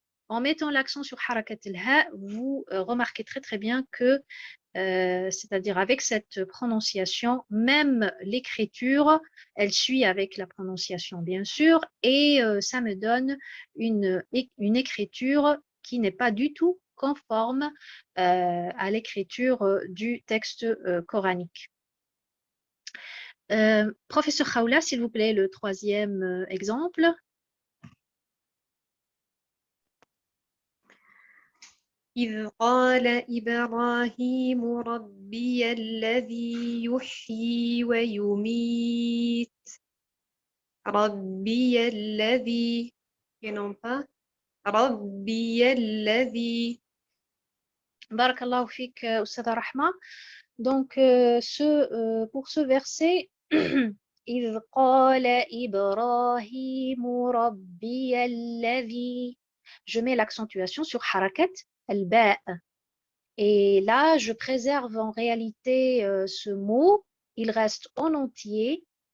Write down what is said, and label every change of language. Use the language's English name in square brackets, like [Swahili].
[French] En mettant l'accent sur harakat al-ha, vous remarquez très très bien que, c'est-à-dire avec cette prononciation, même l'écriture, elle suit avec la prononciation bien sûr, et ça me donne une écriture qui n'est pas du tout conforme à l'écriture du texte coranique. Professeur Khawla, s'il vous plaît, le troisième exemple. [Arabic] إذ قال إبراهيم ربي الذي يحيي ويميت. ربي الذي [French] et non pas [Arabic] ربي الذي. Barakallahu fik, Oussada Rahma. [French] Donc, pour ce verset, [Arabic] إذ قال إبراهيم ربي الذي, [French] je mets l'accentuation sur harakat al-ba'. Et là, je préserve en réalité ce mot, il reste en entier.